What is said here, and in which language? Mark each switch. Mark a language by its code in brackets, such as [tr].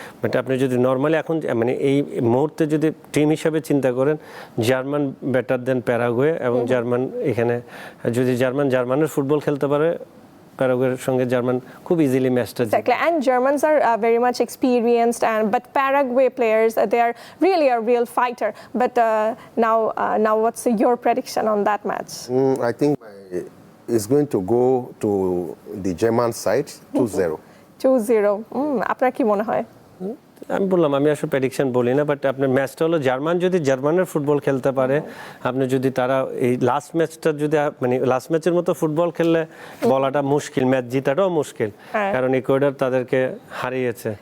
[bn] But আপনি যদি normally এখন মানে এই মুহূর্তে যদি টিম হিসাবে চিন্তা করেন, জার্মান বেটার দেন প্যারাগুয়ে, এবং জার্মান এখানে যদি জার্মানের ফুটবল খেলতে পারে, প্যারাগুয়ের সঙ্গে জার্মান খুব ইজিলি ম্যাচটা জিতবে। [en] Exactly, and Germans are very much experienced, but Paraguay players they are really a real fighter. But now what's your prediction on that match? I think it's going to go to the German side 2-0. [bn] 2-0. আপনার কি মনে হয়? আমি বললাম আমি আসলে prediction বলি না, বাট আপনার ম্যাচটা হলো জার্মানের ফুটবল খেলতে পারে, আপনি যদি তারা এই লাস্ট ম্যাচটা যদি মানে লাস্ট ম্যাচের মতো ফুটবল খেললে বলাটা মুশকিল, ম্যাচ জিতাটাও মুশকিল, কারণ ইকুয়েডর তাদেরকে হারিয়েছে।